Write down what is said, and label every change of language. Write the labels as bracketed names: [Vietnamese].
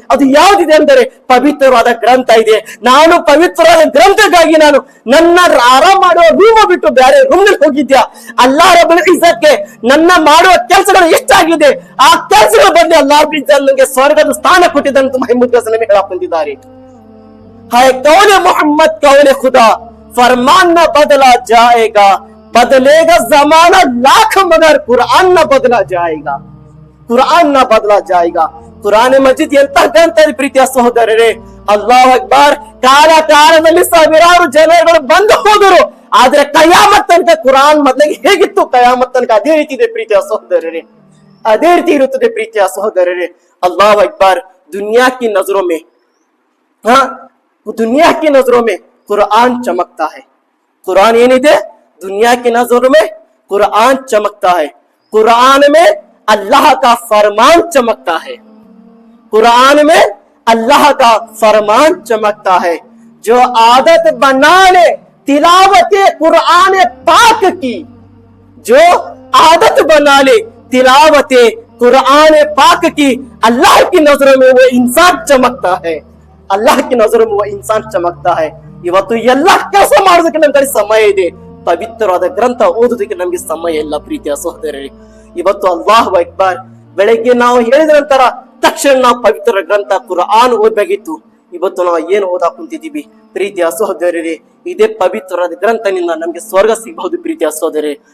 [Kannada] ಅದು ಯಾವ್ದಿದೆ ಅಂದರೆ ಪವಿತ್ರವಾದ ಗ್ರಂಥ ಇದೆ. ನಾನು ಪವಿತ್ರವಾದ ಗ್ರಂಥಕ್ಕಾಗಿ ನಾನು ನನ್ನ ಆರಾಮ್ ಮಾಡುವ ರೂಮ್ ಬಿಟ್ಟು ಬೇರೆ ರೂಮ್ ನಲ್ಲಿ ಹೋಗಿದ್ಯಾ? ಅಲ್ಲಾಹ್ ರಬ್ಬುಲ್ ಇಜ್ಜತ್ಗೆ ನನ್ನ ಮಾಡುವ ಕೆಲಸಗಳು ಎಷ್ಟಾಗಿದೆ, ಆ ಕೆಲಸಗಳ ಬಂದು ಅಲ್ಲಾಹ್ ರಬ್ಬುಲ್ ಇಜ್ಜತ್ ನನಗೆ ಸ್ವರ್ಗದ ಸ್ಥಾನ ಕೊಟ್ಟಿದ್ದಂತ ಮಹಮೂದ್ ಗಜನವಿ ಹೇಳಕ್ ಕುಂತಿದ್ದಾರೆ. [Hindi] है कौन मोहम्मद कौन खुदा फरमान न बदला जाएगा, बदलेगा जमाना लाख मगर कुरान न बदला जाएगा, कुरान न बदला जाएगा. [Kannada] ಕುರಾನ್ ಮಜೀದ್ ಎಂತ ಗ್ರಂಥ ಪ್ರೀತಿಯ ಸಹೋದರರೇ. ಅಲ್ಲಾಹ್ ಅಕ್ಬರ್. ಕಾಲದಲ್ಲಿ ಸಾವಿರಾರು ಜನಗಳು ಬಂದು ಹೋದರು, ಆದ್ರೆ ಕಯಾಮತ್ ತನಕ ಕುರಾನ್ ಮೊದಲಿಗೆ ಹೇಗಿತ್ತು, ಕಯಾಮತ್ ತನಕ ಅದೇ ರೀತಿ ಇದೆ ಪ್ರೀತಿಯ ಸಹೋದರರೇ, ಅದೇ ರೀತಿ ಇರುತ್ತದೆ ಪ್ರೀತಿಯ ಸಹೋದರರೇ. ಅಲ್ಲಾಹ್ ಅಕ್ಬರ್. [Hindi] दुनिया की नजरों में, हाँ, दुनिया की नजरों में कुरान चमकता है. कुरान ये नहीं थे, दुनिया की नजरों में कुरान चमकता है. कुरान में अल्लाह का फरमान चमकता है. कुरान में अल्लाह का फरमान चमकता है. जो आदत बना ले तिलावत कुरान पाक की, जो आदत बना ले तिलावत कुरान पाक की, अल्लाह की नजरों में वो इंसान चमकता है. अल्लाह की नजरों में वो इंसान चमकता है. [Kannada] ಇವತ್ತು ಎಲ್ಲ ಕೆಲಸ ಮಾಡೋದಕ್ಕೆ ನಮ್ಗೆ ಸಮಯ ಇದೆ, ಪವಿತ್ರವಾದ ಗ್ರಂಥ ಓದೋದಕ್ಕೆ ನಮ್ಗೆ ಸಮಯ ಇಲ್ಲ ಪ್ರೀತಿಯ ಸಹೋದರರೇ. ಇವತ್ತು ಅಲ್ಲಾಹು ಅಕ್ಬರ್. ಬೆಳಗ್ಗೆ ನಾವು ಹೇಳಿದ ನಂತರ ತಕ್ಷಣ ನಾವು ಪವಿತ್ರ ಗ್ರಂಥ ಕುರಾನ್ ಓದಬೇಕಿತ್ತು. ಇವತ್ತು ನಾವು ಏನು ಓದಾಕ್ ಕುಂತಿದ್ದೀವಿ ಪ್ರೀತಿಯ ಸಹೋದರರೇ? ಇದೇ ಪವಿತ್ರವಾದ ಗ್ರಂಥನಿಂದ ನಮ್ಗೆ ಸ್ವರ್ಗ ಸಿಗಬಹುದು ಪ್ರೀತಿಯ ಸಹೋದರರೇ.